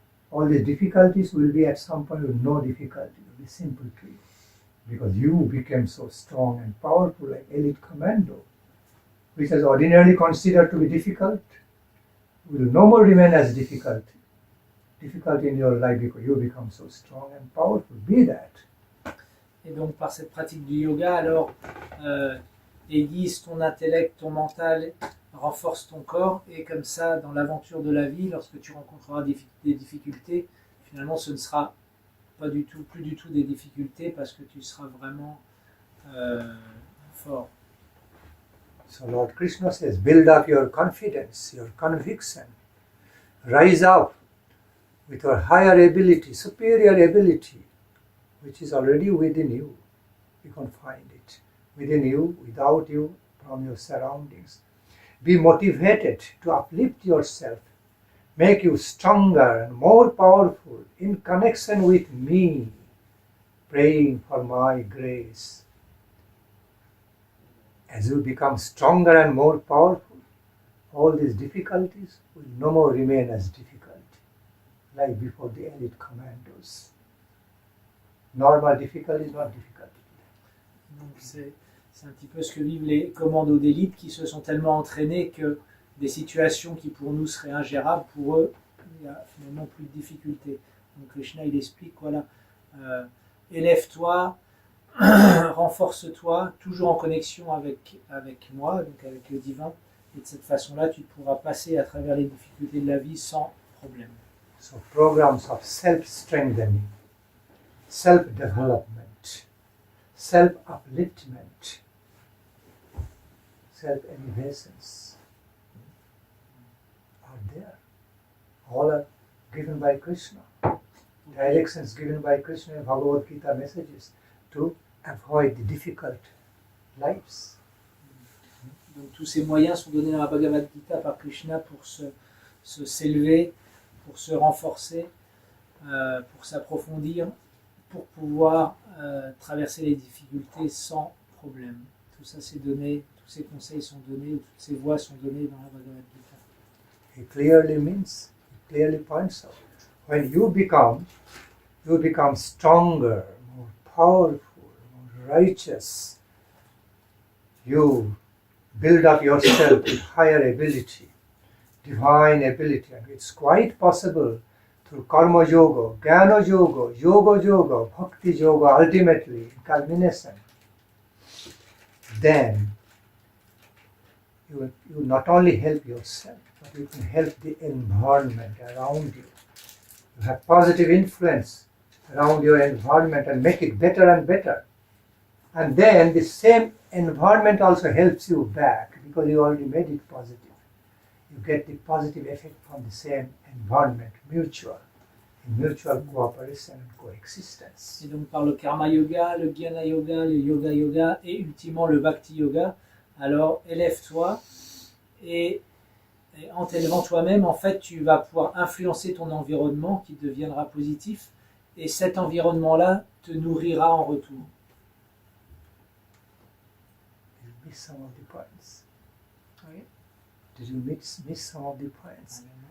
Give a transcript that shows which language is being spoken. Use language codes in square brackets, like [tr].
[en] All the difficulties will be at some point with no difficulty. It will be simple to you because you became so strong and powerful, like elite commando, which is ordinarily considered to be difficult, will no more remain as difficult in your life because you become so strong and powerful. Be that. [fr] Et donc par cette pratique du yoga, alors aiguise ton intellect, ton mental, renforce ton corps, et comme ça, dans l'aventure de la vie, lorsque tu rencontreras des difficultés, finalement ce ne sera plus du tout des difficultés parce que tu seras vraiment fort. [en] So Lord Krishna says, build up your confidence, your conviction. Rise up with your higher ability, superior ability, which is already within you. You can find it within you, without you, from your surroundings. Be motivated to uplift yourself, make you stronger and more powerful in connection with me, praying for my grace. As you become stronger and more powerful, all these difficulties will no more remain as difficult, like before the elite commandos. Normal difficulty is not difficult. [fr] Donc c'est un petit peu ce que vivent les commandos d'élite qui se sont tellement entraînés que des situations qui pour nous seraient ingérables, pour eux, il n'y a finalement plus de difficultés. Donc Krishna, il explique, voilà, élève-toi, renforce-toi, toujours en connexion avec moi, donc avec le divin, et de cette façon-là, tu pourras passer à travers les difficultés de la vie sans problème. [en] So programs of self-strengthening, self-development, self-upliftment, self-elevations are there. All are given by Krishna. Directions given by Krishna in Bhagavad-gita messages to avoid the difficult lives. [fr] Donc tous ces moyens sont donnés dans la Bhagavad-gita par Krishna pour s'élever, pour se renforcer, pour s'approfondir, pour pouvoir traverser les difficultés sans problème. Tout ça c'est donné, tous ces conseils sont donnés, toutes ces voies sont données dans la Bhagavad-gita. [en] It clearly points out, when you become stronger, more powerful, more righteous, you build up yourself with higher ability, divine ability, and it's quite possible through karma yoga, jnana yoga, yoga, bhakti yoga, ultimately in culmination. Then you not only help yourself, but you can help the environment around you. You have positive influence around your environment and make it better and better. And then the same environment also helps you back because you already made it positive. You get the positive effect from the same environment, mutual cooperation and coexistence. [fr] Et donc par le karma yoga, le jnana yoga, le yoga yoga et ultimement le bhakti yoga, alors élève-toi et en t'élevant toi-même, en fait, tu vas pouvoir influencer ton environnement qui deviendra positif et cet environnement-là te nourrira en retour. [en] Did you miss some of the points? [fr] Oui. [en] Did you miss some of the points?